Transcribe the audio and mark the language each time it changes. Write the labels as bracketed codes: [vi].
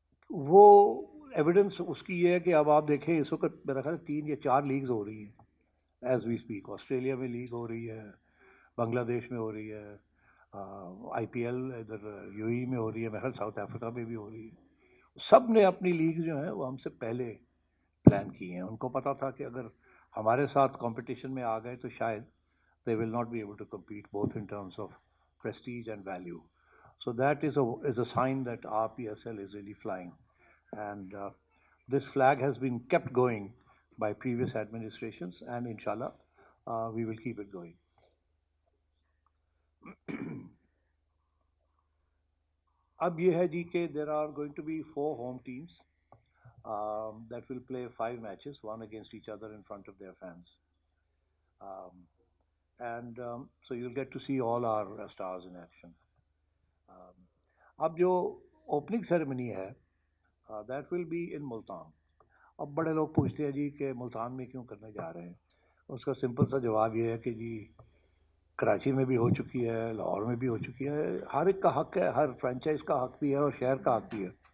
[hi] वो एविडेंस उसकी ये है कि अब आप देखें इस वक्त मेरा ख्याल 3 या 4 लीग्स हो रही हैं [en] As we speak. [hi] ऑस्ट्रेलिया में लीग हो रही है, बांग्लादेश में हो रही है, आईपीएल इधर यूएई में हो रही है, मेरा ख्याल साउथ अफ्रीका में भी हो रही है. सब ने अपनी लीग जो है वो हमसे पहले प्लान की हैं. उनको पता था कि अगर हमारे साथ कंपटीशन में आ गए तो शायद [en] they will not be able to compete both in terms of prestige and value. So that is a sign that our PSL is really flying, and this flag has been kept going by previous administrations, and inshallah we will keep it going. [hi] अब ये है जी कि [en] there are going to be 4 home teams that will play 5 matches, one against each other in front of their fans. And so you'll get to see all our stars in action. [hi] अब जो opening ceremony है [en] that will be in [hi] Multan. अब बड़े लोग पूछते हैं जी कि मुल्तान में क्यों करने जा रहे हैं. उसका सिंपल सा जवाब ये है कि जी कराची में भी हो चुकी है, लाहौर में भी हो चुकी है. हर एक का हक है, हर फ्रेंचाइज का हक भी है और शहर का हक भी है.